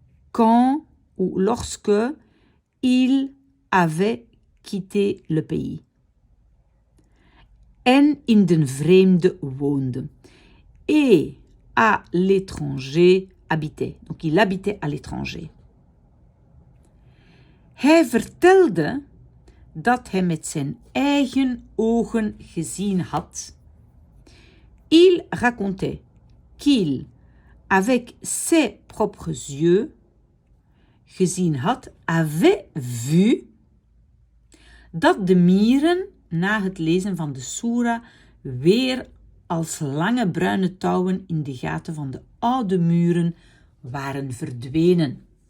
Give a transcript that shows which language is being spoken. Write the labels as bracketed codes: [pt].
[fr] Quand ou lorsque il avait quitté le pays. [nl] En in den vreemde woonde. [fr] Et à l'étranger habitait. Donc il habitait à l'étranger. [nl] Hij vertelde dat hij met zijn eigen ogen gezien had. [fr] Il racontait qu'il, avec ses propres yeux, [nl] gezien had, [fr] avait vu, [nl] dat de mieren na het lezen van de soera weer als lange bruine touwen in de gaten van de oude muren waren verdwenen.